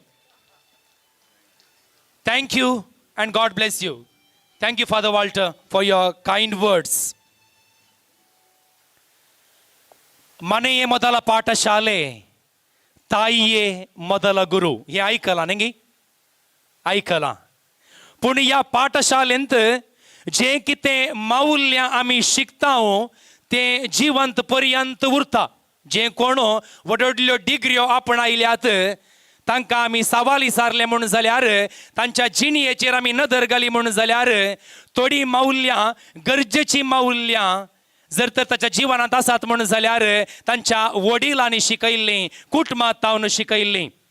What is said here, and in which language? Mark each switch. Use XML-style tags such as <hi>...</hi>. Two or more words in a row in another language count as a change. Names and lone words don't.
<en>Thank you and God bless you. Thank you, Father Walter, for your kind words.</en> <kn>ಮನೆಯೇ ಮೊದಲ ಪಾಠಶಾಲೆ, ತಾಯಿಯೇ ಮೊದಲ ಗುರು.</kn> <kok>हे ऐकला नाही ऐकला. पण या पाठशालेंत जे कितें मौल्य आमी शिकता ते जिवंत पर्यंत उरता. जे कोण व्हडल्यो डिग्र्यो आपणायल्यात तांकां आमी सवाल विचारले म्हूण जाल्यार, तांच्या जिणयेचेर आमी नदर घाली म्हूण जाल्यार थोडी मौल्यां, गरजेची मौल्यां जर तर ताच्या जिवनांत आसात म्हूण जाल्यार तांच्या वडिलांनी शिकयल्लीं, कुटुंबांत शिकयल्लीं.</kok>